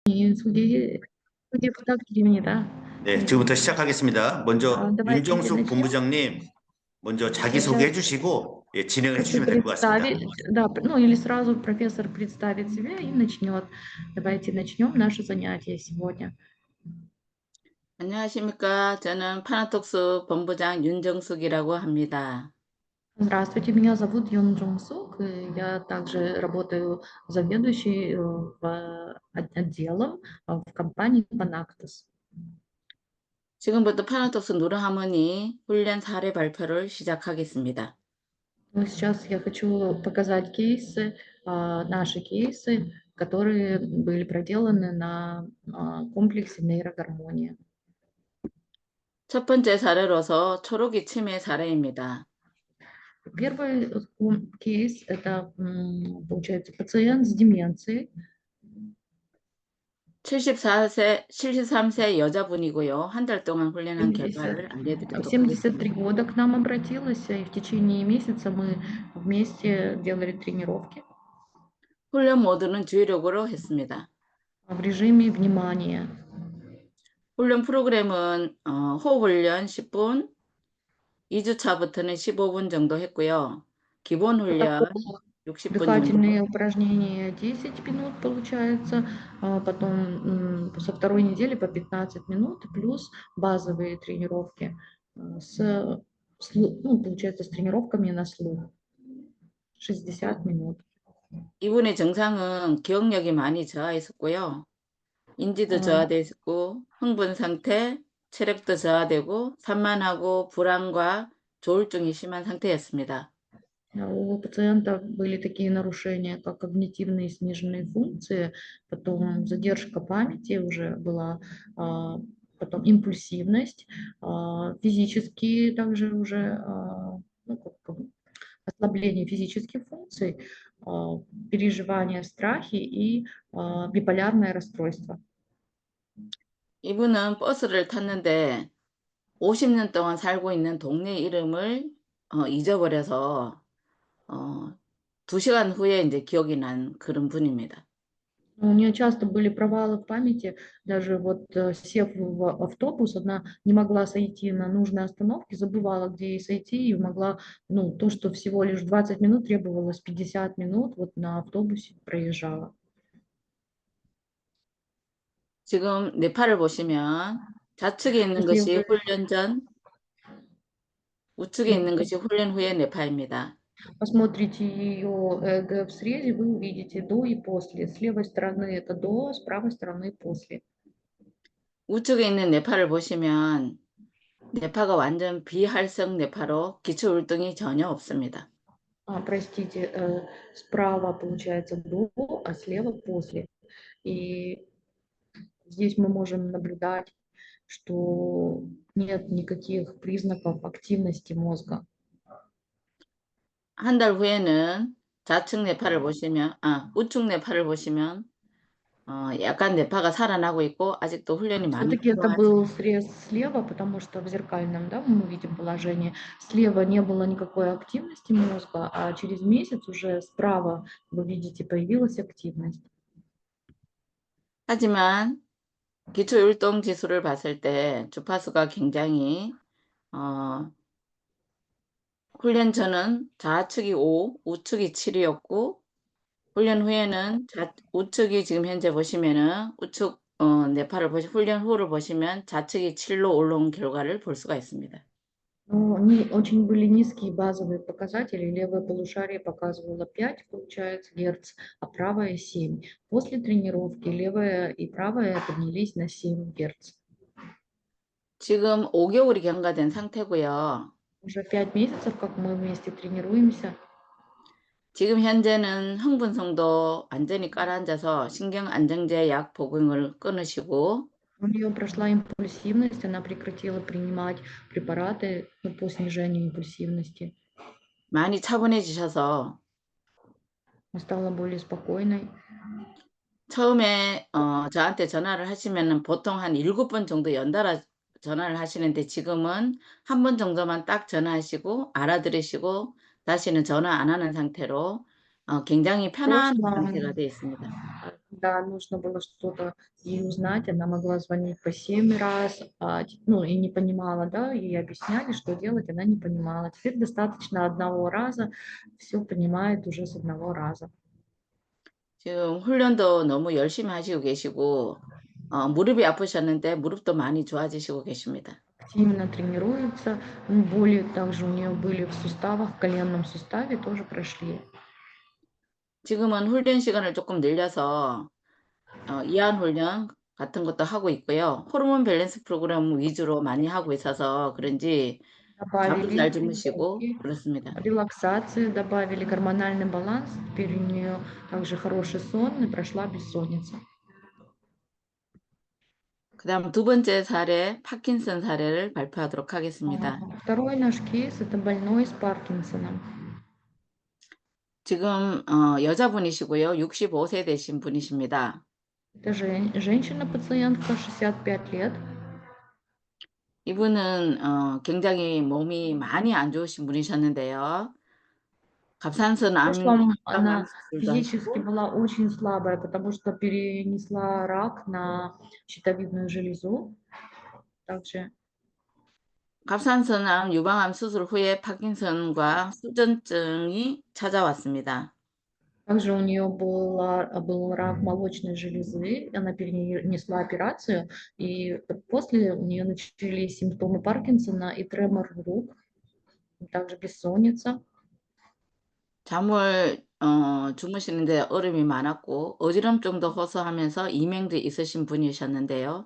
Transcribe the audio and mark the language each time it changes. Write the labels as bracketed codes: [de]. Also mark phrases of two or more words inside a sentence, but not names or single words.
[ko] 소개 부탁드립니다. 네, 지금부터 시작하겠습니다. 먼저 [ru] Давайте 윤정숙 начнем. [ko] 본부장님 먼저 자기소개해 [ru] Сейчас [ko] 주시고 진행을 [ru] хочу [ko] 해주시면 될 것 같습니다. [ru] представить, да, ну или сразу профессор представит себя и начнет. Давайте начнем наше занятие сегодня. [ko] 안녕하십니까. 저는 파나톡스 본부장 윤정숙이라고 합니다. [ru] Здравствуйте, меня зовут Йон Джонг Сук, и я также работаю заведующей отделом в компании Panactus. [ko] 지금부터 파나톡스 누르하모니 훈련 사례 발표를 시작하겠습니다. [ru] Ну, сейчас я хочу показать кейсы, наши кейсы, которые были проделаны на комплексе нейрогармония. [ko] 첫 번째 사례로서 초록이 치매 사례입니다. [ru] Первый кейс – это, получается, пациент с деменцией. [ko] 73세 여자분이고요. 한 달 동안 훈련한 결과를 알려드리도록 73 하겠습니다. [ru] года к нам обратилась, и в течение месяца мы вместе делали тренировки [ko] 훈련 모드는 주의력으로 했습니다. [ru] в режиме внимания. [ko] 훈련 프로그램은 호흡 훈련 10분, 2주차부터는 15분 정도 했고요. 기본 훈련 60분 정도. [ru] Дыхательные упражнения 10 минут получается, потом со второй недели по 15 минут, плюс базовые тренировки получается, с тренировками на слух 60 минут. [ko] 이분의 증상은 기억력이 많이 저하했었고요. 인지도 저하돼 있었고, 흥분 상태, 체력도 저하되고, 산만하고 불안과 조울증이 심한 상태였습니다. [ru] У пациента были такие нарушения, как когнитивные сниженные функции, потом задержка памяти уже была, потом импульсивность, физические также уже ослабление физических функций, переживания, страхи и биполярное расстройство. [ko] 이분은 버스를 탔는데 50년 동안 살고 있는 동네 이름을 잊어버려서 2시간 후에 이제 기억이 난 그런 분입니다. [ru] У нее часто были провалы в памяти, даже вот сев в автобус, она не могла сойти на нужной остановке, забывала, где ей сойти, и могла, то, что всего лишь 20 минут, требовалось 50 минут, вот на автобусе проезжала. [ko] 지금 뇌파를 보시면 좌측에 있는 것이 훈련 전, 우측에 있는 것이 훈련 후의 뇌파입니다. [ru] Посмотрите ее ЭГ в срезе, вы увидите до и после. С левой стороны это до, с правой стороны после. [ko] 우측에 있는 뇌파를 보시면 뇌파가 완전 비활성 뇌파로 기초율동이 전혀 없습니다. [ru] Простите, справа получается до, а слева после. И здесь мы можем наблюдать, что нет никаких признаков активности мозга. [ko] 한 달 후에는 좌측 뇌파를 보시면, 우측 뇌파를 보시면 약간 뇌파가 살아나고 있고 아직도 훈련이 많이 [ru] Все-таки это [ko] 필요하죠. [ru] был срез слева, потому что в зеркальном, да, мы видим положение. Слева не было никакой активности мозга, а через месяц уже справа, вы видите, появилась активность. [ko] 하지만 기초율동 지수를 봤을 때 주파수가 굉장히 훈련 전은 좌측이 5, 우측이 7이었고 훈련 후에는 우측이 지금 현재 보시면은 우측 뇌파를 훈련 후를 보시면 좌측이 7로 올라온 결과를 볼 수가 있습니다. [ru] Они очень были низкие базовые показатели. Левое полушарие показывало 5, получается, герц, а правое 7. После тренировки левое и правое поднялись на 7 герц. [ko] 지금 5개월이 경과된 상태고요. [ru] Уже 5 месяцев, как мы вместе тренируемся. [ko] 지금 현재는 흥분성도 완전히 깔아앉아서 신경안정제 약 복용을 끊으시고 [ru] У нее прошла импульсивность, она прекратила принимать препараты по снижению импульсивности. [ko] 많이 차분해지셔서 [ru] Стала более спокойной. [ko] 처음에 저한테 전화를 하시면은 보통 한 7번 정도 연달아 전화를 하시는데 지금은 한 번 정도만 딱 전화하시고 알아들으시고 다시는 전화 안 하는 상태로 굉장히 편안한 상태가 되어 있습니다. [ru] когда нужно было что-то ей узнать, она могла звонить по 7 раз, ну, и не понимала, да, ей объясняли, что делать, она не понимала. Теперь достаточно одного раза, все понимает уже с одного раза. [ko] 지금 훈련도 너무 열심히 하시고 계시고 무릎이 아프셨는데 무릎도 많이 좋아지시고 계십니다. [ru] Активно тренируется, боли также у нее были в суставах, в коленном суставе тоже прошли. [ko] 지금은 훈련 시간을 조금 늘려서 이완 훈련 같은 것도 하고 있고요. 호르몬 밸런스 프로그램 위주로 많이 하고 있어서 그런지 잠도 [ru] Добавили [ko] 잘 주무시고 [ru] тренировки, [ko] 그렇습니다. [ru] релаксации, добавили гормональный баланс, теперь у нее также хороший сон и прошла бессонница. [ko] 그다음 두 번째 사례 파킨슨 사례를 발표하도록 하겠습니다. [ru] Второй наш кейс – это больной с Паркинсоном. [ko] 지금 여자분이시고요. 65세 되신 분이십니다. [ru] Это женщина-пациентка, 65 лет. [ko] 이분은 굉장히 몸이 많이 안 좋으신 분이셨는데요. [ru] В [ko] 갑상선암 [ru] прошлом она [ko] 수술도 [ru] физически [ko] 하시고 [ru] была очень слабая, потому что перенесла рак на щитовидную железу. Также [ko] 갑상선암 유방암 수술 후에 파킨슨과 수전증이 찾아왔습니다. [ru] Также у нее был рак молочной железы, она перенесла операцию, и после у нее начались симптомы Паркинсона и тремор рук, также бессонница. [ko] 잠을 주무시는데 어려움이 많았고 어지럼증도 호소하면서 이명도 있으신 분이셨는데요.